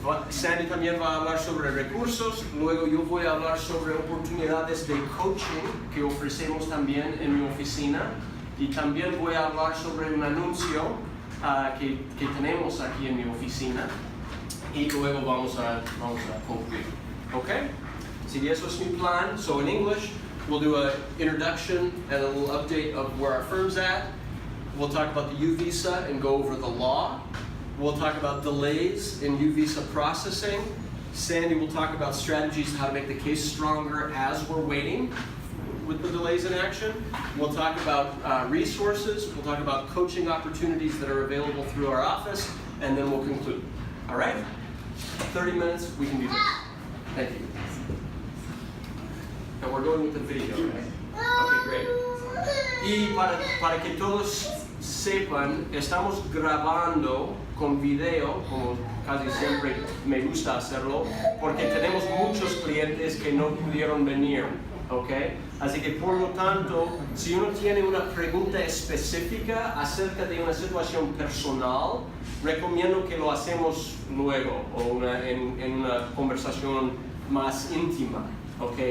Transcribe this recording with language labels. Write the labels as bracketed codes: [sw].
[es] Sandy también va a hablar sobre recursos. Luego yo voy a hablar sobre oportunidades de coaching que ofrecemos también en mi oficina, y también voy a hablar sobre un anuncio que tenemos aquí en mi oficina, y luego vamos a concluir. Okay? So eso es mi plan. [en] So in English, we'll do an introduction and a little update of where our firm's at. We'll talk about the U visa and go over the law. We'll talk about delays in U visa processing. Sandy will talk about strategies how to make the case stronger as we're waiting with the delays in action. We'll talk about resources. We'll talk about coaching opportunities that are available through our office, and then we'll conclude. All right? 30 minutes, we can do this. Thank you. And we're going with the video, right? Okay, great. [es] Y para que todos sepan, estamos grabando con video, como casi siempre me gusta hacerlo, porque tenemos muchos clientes que no pudieron venir ¿ok? Así que por lo tanto, si uno tiene una pregunta específica acerca de una situación personal, recomiendo que lo hacemos luego o en una conversación más íntima, ¿ok?